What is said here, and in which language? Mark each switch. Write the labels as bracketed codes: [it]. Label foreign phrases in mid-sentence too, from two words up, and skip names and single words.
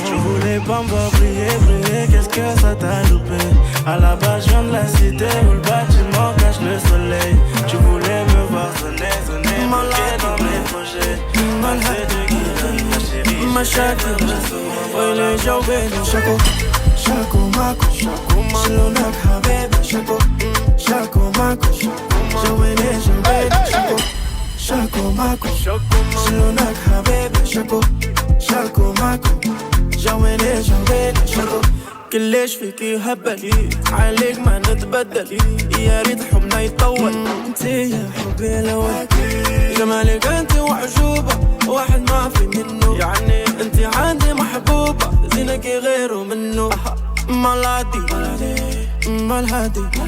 [fr] Je voulais pas me voir briller, briller. Qu'est-ce que ça t'a loupé? À la base, je viens de la cité où le bâtiment cache le soleil. Tu voulais me voir sonner, sonner, bloqué dans mes projets. Mal c'est Dieu qui donne, ma chérie. Ma chérie. Oui, les gens bénis, Chaco, Chaco, Mako, Shilonak, Habib, Chaco, Chaco, Mako, Joël, Chaco, Chaco, Mako, Shilonak, Habib, Chaco, Chaco, Mako, Joël, Chaco. [ar] كلش فيكي هبل عليك ما نتبدل يا ريت حبنا يطول انت يا حبي الاول جمالك انت وعجوبه واحد ما في منه يعني انت عندي محبوبه زينك غيره منه مالادي مالهادي